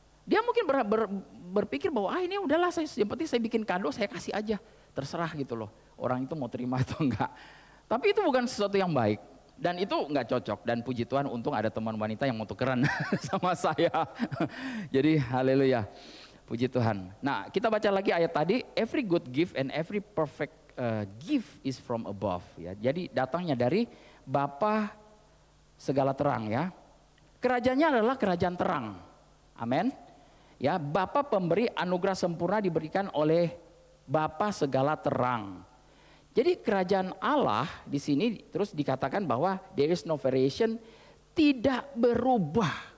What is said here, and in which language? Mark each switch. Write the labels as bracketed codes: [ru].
[id] Dia mungkin berpikir bahwa ini udahlah yang penting saya bikin kado saya kasih aja. Terserah gitu loh orang itu mau terima atau enggak. Tapi itu bukan sesuatu yang baik dan itu enggak cocok dan puji Tuhan untung ada teman wanita yang mau tukeran sama saya. Jadi haleluya, puji Tuhan. Nah kita baca lagi ayat tadi, [en] every good gift and every perfect gift is from above. [id] Ya. Jadi datangnya dari Bapa segala terang ya. Kerajaannya adalah kerajaan terang, amin. Ya Bapa pemberi anugerah sempurna diberikan oleh Bapa segala terang. Jadi kerajaan Allah di sini terus dikatakan bahwa [en] there is no variation, [id] tidak berubah.